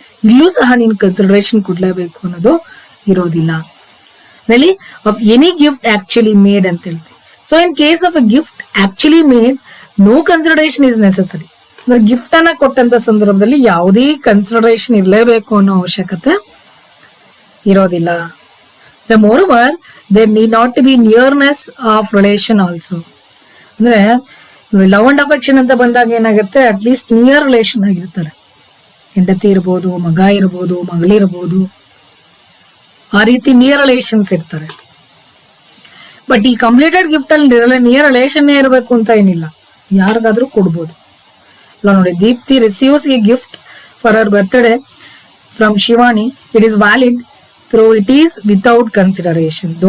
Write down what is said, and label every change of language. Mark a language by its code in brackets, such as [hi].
[kn] ಇಲ್ಲೂ ಸಹ ನೀನು ಕನ್ಸಿಡರೇಷನ್ ಕೊಡ್ಲೇಬೇಕು ಅನ್ನೋದು ಇರೋದಿಲ್ಲ. [en] really of any gift actually made [kn] ಅಂತ ಹೇಳ್ತೀವಿ. [en] So in case of a gift actually made no consideration is necessary. [kn] ಅಂದ್ರೆ ಗಿಫ್ಟ್ ಅನ್ನ ಕೊಟ್ಟಂತ ಸಂದರ್ಭದಲ್ಲಿ ಯಾವುದೇ ಕನ್ಸಿಡರೇಷನ್ ಇರಲೇಬೇಕು ಅನ್ನೋ ಅವಶ್ಯಕತೆ ಇರೋದಿಲ್ಲ. [en] Moreover, there need not to be nearness of relation also. [kn] ಅಂದ್ರೆ ಲವ್ ಅಂಡ್ ಅಫೆಕ್ಷನ್ ಅಂತ ಬಂದಾಗ ಏನಾಗುತ್ತೆ, [en] at least near relation [kn] ಆಗಿರ್ತಾರೆ. ಹೆಂಡತಿ ಇರ್ಬೋದು, ಮಗ ಇರ್ಬೋದು, ಮಗಳಿರ್ಬೋದು, ಆ ರೀತಿ ನಿಯರ್ ರಿಲೇಷನ್ಸ್ ಇರ್ತಾರೆ. ಬಟ್ ಈ ಕಂಪ್ಲೀಟೆಡ್ ಗಿಫ್ಟ್ ಅಲ್ಲಿ ನಿಯರ್ ರಿಲೇಷನ್ ಇರಬೇಕು ಅಂತ ಏನಿಲ್ಲ, ಯಾರಿಗಾದ್ರೂ ಕೊಡ್ಬೋದು. ಅಲ್ಲ ನೋಡಿ, [en] Deepti receives a gift for ಅವರ್ birthday from Shivani. It is valid though it is without consideration.